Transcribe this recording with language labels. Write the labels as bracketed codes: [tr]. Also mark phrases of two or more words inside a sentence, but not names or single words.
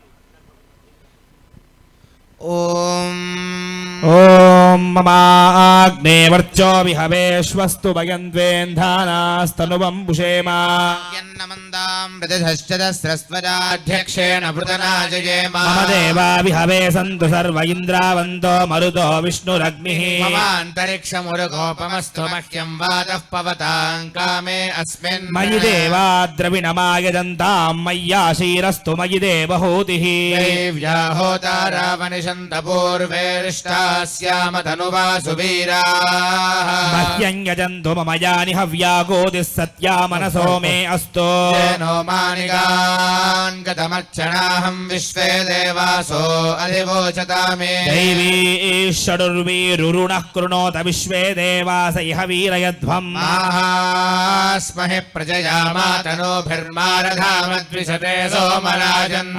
[sa] ಓಂ ಓಂ ಮಮಾಗ್ನೇ ವರ್ಚೋ ವಿಹವೇಶ್ವಸ್ತು ಭಯನ್ವೇಂಧಾನಾಸ್ತನುವಂ ಪುಷೇಮ ಯನ್ನಮಂದಾಂ ಪ್ರಜಶ್ಚದಸ್ರಸ್ವರಾಧ್ಯಕ್ಷೇಣ ವೃತನಾಜಯೇಮ ಮಮ ದೇವಾ ವಿಹವೇ ಸಂತು ಸರ್ವ ಇಂದ್ರಾವಂತೋ ಮರುತೋ ವಿಷ್ಣುರಗ್ನಿಃ ಮಮಾಂತರಿಕ್ಷಮುರುಗೋಪಮಸ್ತು ಮಹ್ಯಂ ವಾತಃ ಪವತಾಂ ಕಾಮೇ ಅಸ್ಮಿನ್ ಮಯಿ ದೇವಾ ದ್ರವಿಣಮಾಯಜಂತಾಂ ಮಯ್ಯಾಶೀರಸ್ತು ಮಯಿ ದೇವಹೂತಿಃ ದೇವ್ಯಾ ಹೋತಾರಾವನಿಷಂತ ಪೂರ್ವೇರಿಷ್ಟಾಸ್ಯಾಮ ತನುವಾಸು ವೀರಾಃ ಮಹ್ಯಂ ಯಜಂತು ಮಮ ಯಾನಿ ಹವ್ಯಾಗೋದಿಃ ಸತ್ಯಾ ಮನಸೋ ಮೇ ಅಸ್ತು येनो मानिगान् गतमर्चनाहं विश्वे देवासो अधिवोचतामे दैवी षडुर्वीरुरुणः कृणोत विश्वे देवास इह वीरयध्वम् माहास्महि प्रजया मातनोभिर्मारधामद्विषते सोमराजन्